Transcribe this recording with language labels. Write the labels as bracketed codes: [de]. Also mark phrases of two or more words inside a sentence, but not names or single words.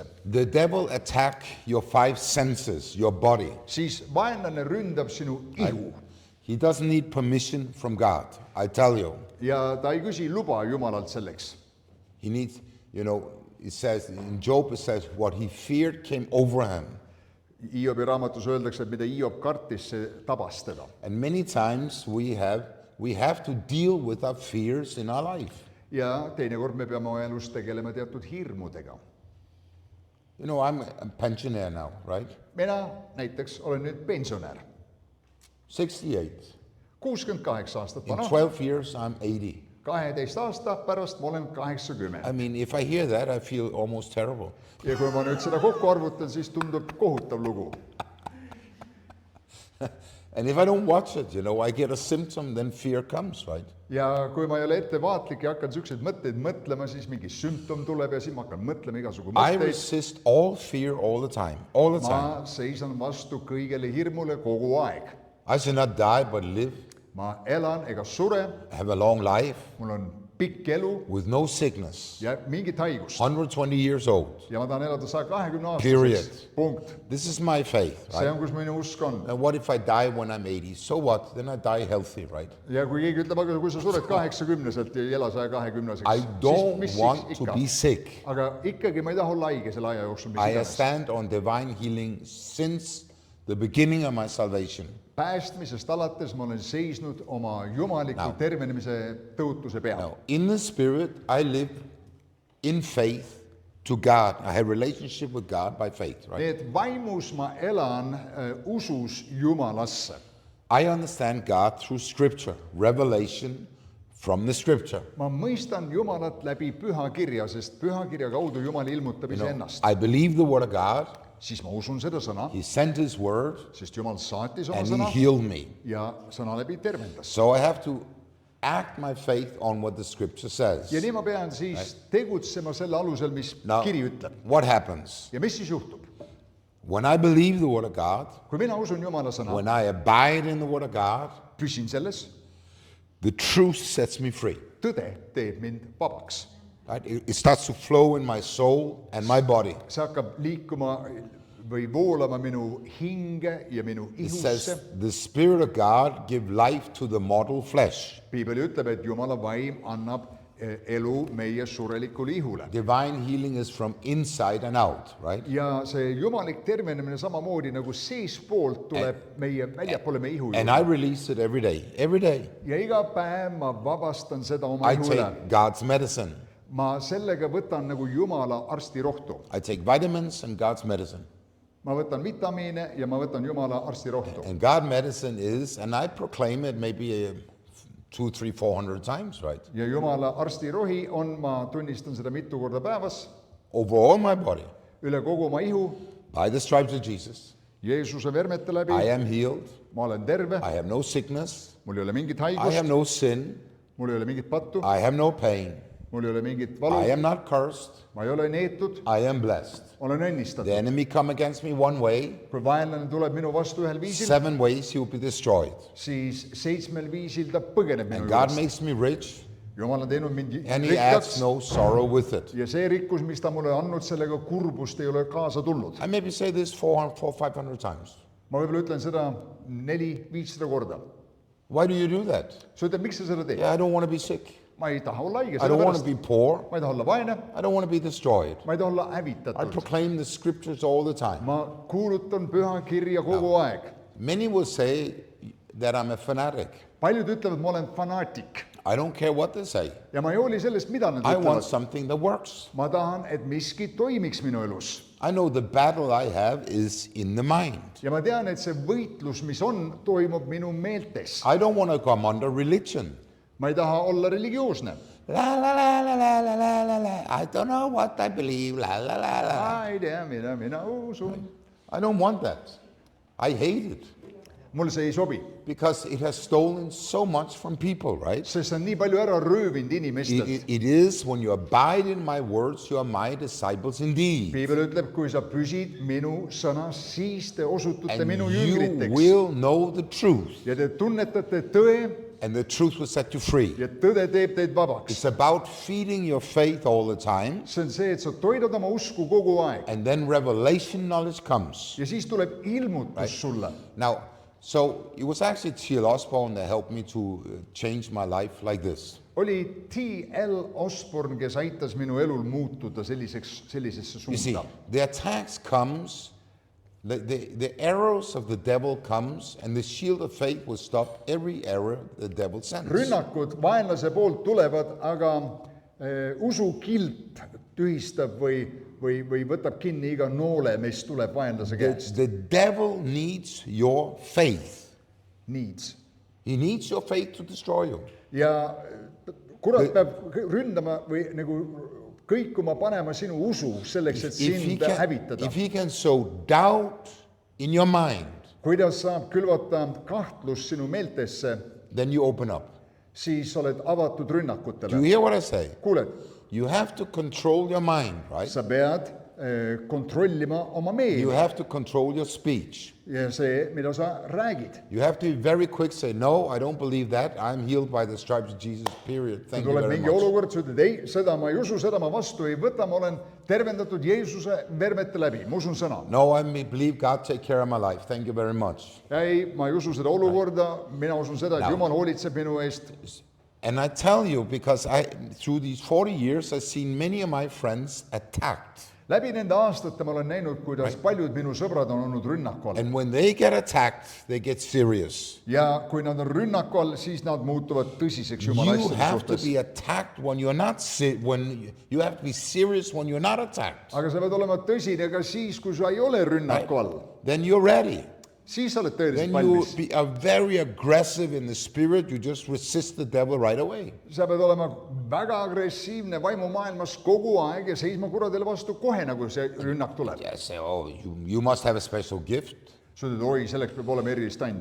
[en] The devil attack your 5 senses, your body. [et] siis vaenlane ründab sinu ihu [en] He doesn't need permission from God, I tell you. [et] ja ta ei küsi luba Jumalalt selleks. [en] He needs, it says, in Job it says, what he feared came over him. [et] Hiobi raamatus öeldakse, et mida Hiob kartis, see tabas teda. [en] And many times we have to deal with our fears in our life. [et] ja teinekord me peame oma elus tegelema teatud hirmudega. [en] I'm a pensioner now, right? [et] mina näiteks olen nüüd pensionär, 68. 68 aastat [en] In [et] vana, [en] 12 years, I'm 80. [et] 12 aasta pärast ma olen 80. [en] I mean, if I hear that, I feel almost terrible. [et] ja kui ma nüüd seda kokku arvutan, siis tundub kohutav lugu. [en] And if I don't watch it, I get a symptom, then fear comes, right? [et] ja kui ma ei ole ettevaatlik ja hakkan niisuguseid mõtteid mõtlema, siis mingi sümptom tuleb ja siis ma hakkan mõtlema igasugu [en] I [et] mõtteid. [en] resist all fear all the time, all the time. [et] ma seisan vastu kõigele hirmule kogu aeg. [en] I shall not die, but live, [et] ma elan ega sure, [en] have a long life [et] mul on pikk elu [en] with no sickness, [et] ja mingit haigust. [en] 120 years old. [et] ja ma tahan elada 120 [en] Period. [et] aastaseks. punkt. [en] This is my faith, [et] see [en] right? [et] on, kus minu usk on. [en] And what if I die when I'm 80? So what? Then I die healthy, right? [et] ja kui keegi ütleb, aga kui sa sured 80-selt ja ei ela 120-seks, [en] I don't want to be sick. [et] aga ikkagi ma ei taha olla haige selle aja jooksul, mis [en] I [et] iganes. [en] stand on divine healing since the beginning of my salvation. [et] päästmisest alates ma olen seisnud oma jumaliku tervenemise tõotuse peal. [en] Now, in the spirit, I live in faith to God. I have a relationship with God by faith, right? [et] nii et vaimus ma elan usus Jumalasse. [en] I understand God through scripture, revelation from the scripture. [et] ma mõistan Jumalat läbi pühakirja, sest pühakirja kaudu Jumal ilmutab iseennast. [en] I believe the word of God. [et] siis ma usun seda sõna, [en] He sent his word [et] sest Jumal saatis oma [en] and he [et] sõna [en] healed me. [et] ja sõna läbi tervendas. [en] So I have to act my faith on what the scripture says. [et] ja nii ma pean siis tegutsema selle alusel, mis [en] Now, [et] kiri ütleb. [en] what happens? [et] ja mis siis juhtub? [en] When I believe the word of God, [et] kui mina usun Jumala sõna, [en] when I abide in the word of God, [et] püsin selles, [en] the truth sets me free. [et] tõde teeb mind vabaks. [en] Right? It starts to flow in my soul and my body. [et] see hakkab liikuma või voolama minu hinge ja minu [en] It [et] ihusse. [en] says, the Spirit of God give life to the mortal flesh. [et] piibel ütleb, et Jumala vaim annab elu meie surelikule ihule. [en] Divine healing is from inside and out, right? [et] ja see jumalik tervenemine samamoodi nagu seespoolt tuleb meie väljapoole meie ihu [en] And [et] juurde. [en] I release it every day. Every day. [et] ja iga päev ma vabastan seda oma [en] I [et] ihu üle. [en] take God's medicine. [et] ma sellega võtan nagu Jumala arstirohtu. [en] I take vitamins and God's medicine. [et] ma võtan vitamiine ja ma võtan Jumala arstirohtu. [en] And God medicine is, and I proclaim it maybe 200, 300, 400 times, right? [et] ja Jumala arstirohi on, ma tunnistan seda mitu korda päevas, [en] Over all my body. [et] üle kogu oma ihu, [en] By the stripes of Jesus, [et] Jeesuse vermete läbi, [en] I am healed. [et] ma olen terve, [en] I have no sickness. [et] mul ei ole mingit [en] I [et] haigust, [en] have no sin. [et] mul ei ole mingit pattu, [en] I have no pain. [et] mul ei ole mingit [en] I [et] valu, [en] am not cursed. [et] ma ei ole neetud, [en] I am blessed. [et] olen [en] The [et] õnnistatud. [en] enemy come against me one way, [et] kui vaenlane tuleb minu vastu ühel viisil, [en] 7 ways he will be destroyed. [et] siis 7 viisil ta põgeneb minu [en] And God [et] juurest. [en] makes me rich, [et] Jumal on teinud mind [en] and he adds [et] rikkaks [en] no sorrow with it. [et] ja see rikkus, mis ta mulle andnud, sellega kurbust ei ole kaasa tulnud. [en] I maybe say this 400, 500 times. [et] ma võib-olla ütlen seda 400-500 korda. [en] Why do you do that? [et] sa ütled, miks sa seda teed? [en] Yeah, I don't want to be sick. [et] ma ei taha olla haige, [en] I don't want to [et] sellepärast [en] be poor. [et] ma ei taha olla vaene, [en] I don't want to be destroyed. [et] ma ei taha olla [en] I [et] hävitatud. [en] proclaim the scriptures all the time. [et] ma kuulutan püha kirja kogu aeg. [en] Many will say that I'm a fanatic. [et] paljud ütlevad, ma olen fanaatik [en] I don't care what they say. [et] ja ma ei hooli sellest, mida nad [en] I want [et] ütlevad. [en] something that works. [et] ma tahan, et miski toimiks minu elus [en] I know the battle I have is in the mind. [et] ja ma tean, et see võitlus, mis on, toimub minu meeltes. [en] I don't want to come under religion. [et] ma ei taha olla religioosne. La la la la la la la la la. [en] I don't know what I believe. La la la la. [et] ma ei tea, mida mina usun. [en] I don't want that. I hate it [et] Mul see ei sobi, [en] because it has stolen so much from people, right? [et] sest see on nii palju ära röövinud inimestelt. [en] It is when you abide in my words, you are my disciples indeed. [et] Piibel ütleb, kui sa püsid minu sõnas, siis te osutute [en] And [et] minu [en] you [et] jüngriteks. [en] will know the truth, [et] Ja te tunnetate tõe [en] and the truth will set you free. [et] ja tõde teeb teid vabaks. [en] It's about feeding your faith all the time, [et] see on see, et sa toidad oma usku kogu aeg [en] and then revelation knowledge comes. [et] ja siis tuleb ilmutus sulle. [en] Now, so it was actually T.L. Osborne that helped me to change my life like this. [et] oli T.L. Osborne, kes aitas minu elul muutuda sellisesse [en] You see, [et] suunda. [en] the attacks comes, the arrows of the devil comes, and the shield of faith will stop every arrow the devil sends. [et] rünnakud vaenlase poolt tulevad, aga usukilt tühistab või võtab kinni iga noole, mis tuleb vaenlase käest. [en] The devil needs your faith. Needs. He needs your faith to destroy you. [et] ja kurat peab ründama või nagu kõikuma panema sinu usu selleks, et sind hävitada. [en] If he can sow doubt in your mind, [et] kuidas saab külvata kahtlust sinu meeltesse, [en] then you open up. [et] siis oled avatud [en] Do you [et] rünnakutele. [en] hear what I say? [et] kuuled, [en] You have to control your mind, right? [et] sa pead kontrollima oma [en] You [et] meeli [en] have to control your speech. [et] ja see, mida sa räägid. [en] You have to be very quick, say, no, I don't believe that. I'm healed by the stripes of Jesus, period. Thank you [et] tuleb [en] very [et] mingi [en] much. [et] olukord, sa ütled ei, seda ma ei usu, seda ma vastu ei võta, ma olen tervendatud Jeesuse vermete läbi, ma usun sõna. [en] No, I believe God take care of my life. Thank you very much. [et] ei, ma ei usu seda olukorda, mina usun seda, et [en] Now- [et] Jumal hoolitseb minu eest. [en] And I tell you, because through these 40 years, I've seen many of my friends attacked. [et] läbi nende aastate ma olen näinud, kuidas paljud minu sõbrad on olnud rünnaku all. [en] And when they get attacked, they get serious. [et] ja kui nad on rünnaku all, siis nad muutuvad tõsiseks Jumala [en] You [et] asjade [en] have to [et] suhtes. [en] be attacked when you're not when you have to be serious when you're not attacked. [et] aga sa pead olema tõsine ka siis, kui sa ei ole rünnaku all. [en] Then you're ready. [et] siis sa oled tõeliselt [en] Then you [et] valmis. [en] are very aggressive in the spirit. You just resist the devil right away. [et] sa pead olema väga agressiivne vaimumaailmas kogu aeg ja seisma kuradele vastu kohe, nagu see rünnak tuleb. [en] Yeah, say, oh, you must have a special gift. [et] sa ütled, oi, selleks peab olema erilist andi.